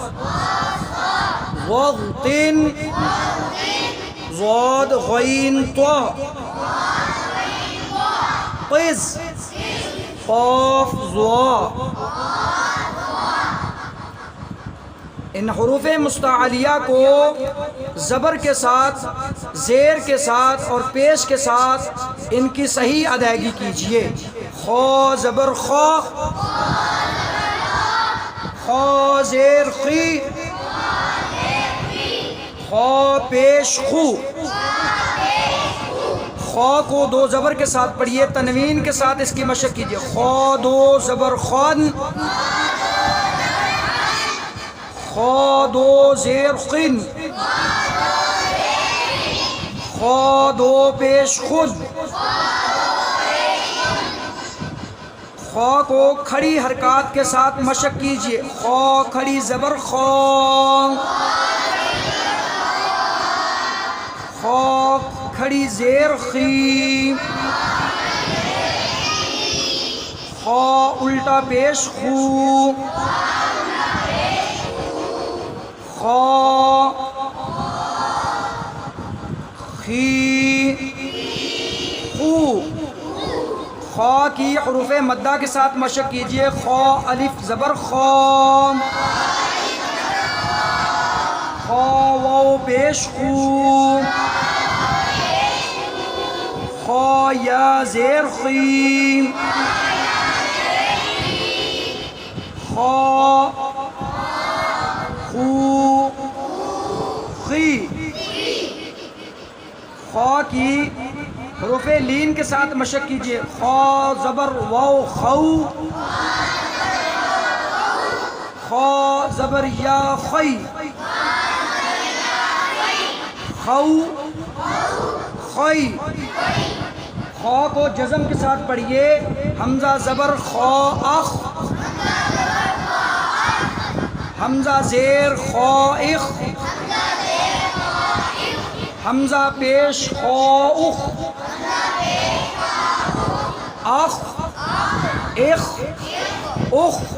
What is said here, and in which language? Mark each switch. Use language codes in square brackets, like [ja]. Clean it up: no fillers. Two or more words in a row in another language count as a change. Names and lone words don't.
[ar] وغتن ضاد غین طا قز قاف ضا. [ur] ان حروف مستعلیہ کو زبر کے ساتھ، زیر کے ساتھ اور پیش کے ساتھ ان کی صحیح ادائیگی کیجئے۔ خو زبر خو، خو زیر خی، خو پیش خو۔ خو کو دو زبر کے ساتھ پڑھیے، تنوین کے ساتھ اس کی مشق کیجئے۔ خو دو زبر خون، خو دو زیر خن، خو دو پیش خود۔ خو کو کھڑی حرکات کے ساتھ مشق کیجئے۔ خو کھڑی زبر خو، خو کھڑی زیر خی، خو الٹا پیش خو، خو خی خو۔ خو کی حروف مدہ کے ساتھ مشق کیجئے۔ خو الف زبر خو، خو واو پیش خو، خو یا زیر خی، خو خو خی۔ خو کی حروف لین کے ساتھ مشق کیجئے۔ خو زبر واو خو، خو زبر یا خی، خو خی۔ خو کو جزم کے ساتھ پڑھیے۔ حمزہ زبر خو اخ، حمزہ زیر خو اخ، حمزہ پیش خو اخ، اخ اخ اخ۔